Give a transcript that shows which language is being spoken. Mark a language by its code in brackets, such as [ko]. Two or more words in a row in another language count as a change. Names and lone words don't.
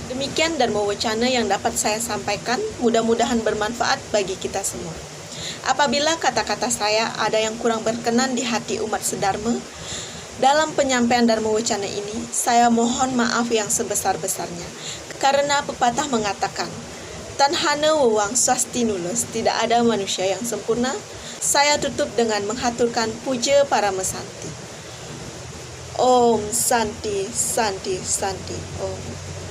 [id] Demikian Dharma Wacana yang dapat saya sampaikan, mudah-mudahan bermanfaat bagi kita semua. Apabila kata-kata saya ada yang kurang berkenan di hati umat sedharma dalam penyampaian Dharma Wacana ini, saya mohon maaf yang sebesar-besarnya. Karena pepatah mengatakan, [kaw] tanhana wewang swasti nulis, [id] tidak ada manusia yang sempurna. Saya tutup dengan menghaturkan puja para mesanti. [sa] ॐ शान्तिः शान्तिः शान्तिः ॐ.